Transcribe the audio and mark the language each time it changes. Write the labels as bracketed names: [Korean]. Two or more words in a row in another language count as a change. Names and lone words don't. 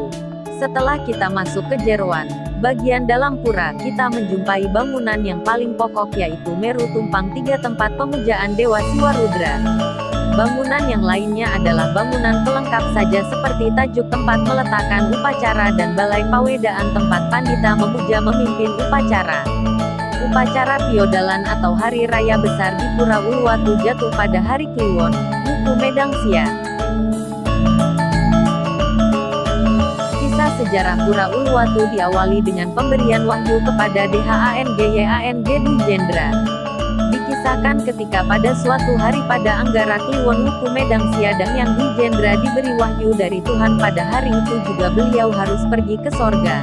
[Indonesian] Setelah kita masuk ke jeroan, bagian dalam pura, kita menjumpai bangunan yang paling pokok yaitu Meru Tumpang 3 tempat pemujaan Dewa Siwa Rudra. Bangunan yang lainnya adalah bangunan pelengkap saja seperti tajuk tempat meletakkan upacara dan balai pawedaan tempat pandita memuja memimpin upacara. Upacara Piodalan atau Hari Raya Besar di Pura Uluwatu jatuh pada hari Kliwon, Wuku Medang Sia. Kisah sejarah Pura Uluwatu diawali dengan pemberian wahyu kepada DHANGYANG Dwi Jendra. Dikisahkan ketika pada suatu hari pada Anggara Kliwon Wuku Medang Sia Yang Dwi Jendra diberi wahyu dari Tuhan pada hari itu juga beliau harus pergi ke sorga.